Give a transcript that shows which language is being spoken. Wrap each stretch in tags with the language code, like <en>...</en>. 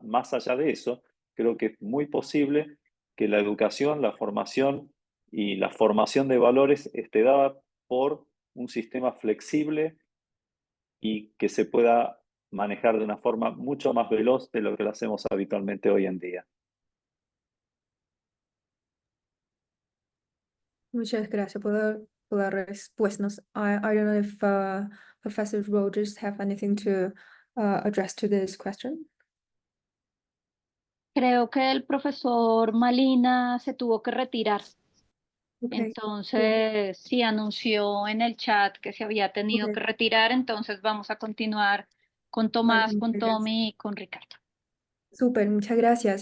<es>Más allá de eso, creo que es muy posible que la educación, la formación y la formación de valores esté dada por un sistema flexible y que se pueda manejar de una forma mucho más veloz de lo que lo hacemos habitualmente hoy en día. Muchas gracias por las respuestas.</es> <en>I don't know if Professor Rogers have anything to address to this question.</en> <es>Creo que el profesor Malina se tuvo que retirar. Okay. Entonces, sí anunció en el chat que se había tenido Okay. que retirar, entonces vamos a continuar con Tomás, Vale, con muchas gracias. Tommy y con Ricardo. Súper, muchas gracias.</es>